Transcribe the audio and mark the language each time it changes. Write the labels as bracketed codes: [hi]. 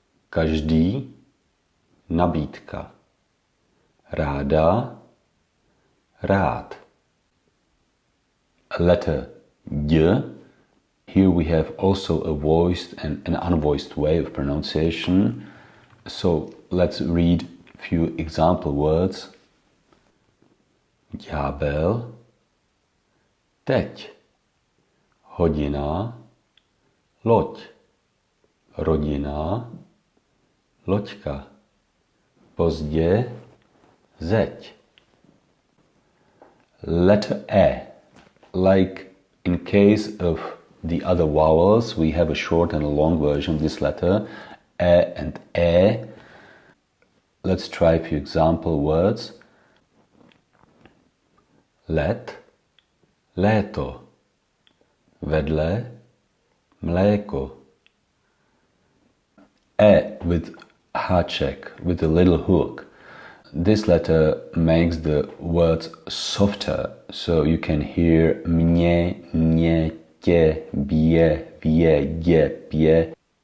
[cs] Každý, nabídka. Ráda, rád. [en] Letter J. Here we have also a voiced and an unvoiced way of pronunciation. So let's read a few example words. [cs] ďábel, teď, hodina, loď, rodina, loďka, pozdě, zeď. [en] Letter E. Like in case of the other vowels, we have a short and a long version of this letter, E and E. Let's try a few example words. [cs] Let, léto, vedle, mléko. [en] E with háček, with a little hook. This letter makes the words softer, so you can hear [cs] mě, ně, tě, bě, vě, dě, pě.